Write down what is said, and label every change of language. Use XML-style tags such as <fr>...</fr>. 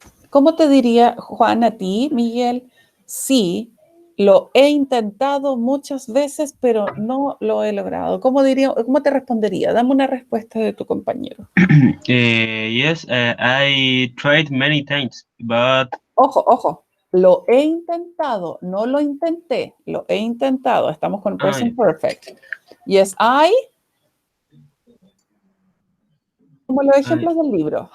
<es>¿Cómo te diría Juan a ti, Miguel? Sí, lo he intentado muchas veces, pero no lo he logrado. ¿Cómo te respondería? Dame una respuesta de tu compañero.</es> <en>Yes, I tried many times, but...</en> <es>Ojo, lo he intentado, no lo intenté, lo he intentado. Estamos con present perfect.</es> <en>Yes, I...</en> <es>Como los ejemplos del libro.</es>